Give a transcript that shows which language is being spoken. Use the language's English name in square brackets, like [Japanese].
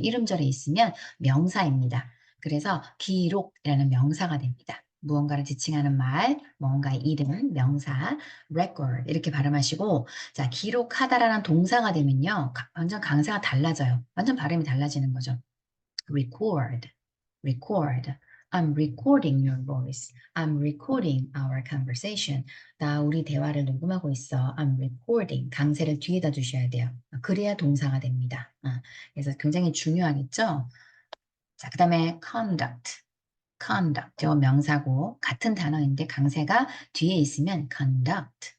[Korean] 이름절에 있으면 명사입니다. 그래서 기록이라는 명사가 됩니다. 무언가를 지칭하는 말, 뭔가의 이름, 명사, record 이렇게 발음하시고 자, 기록하다라는 동사가 되면요. 완전 강세가 달라져요. 완전 발음이 달라지는 거죠. record, record. [English] I'm recording your voice. I'm recording our conversation. [Korean] 나 우리 대화를 녹음하고 있어. [English] I'm recording. [Korean] 강세를 뒤에다 두셔야 돼요. 그래야 동사가 됩니다. 그래서 굉장히 중요하겠죠? 자, 그 다음에 conduct. [English] conduct. [Korean] 이거 명사고 같은 단어인데 강세가 뒤에 있으면 conduct.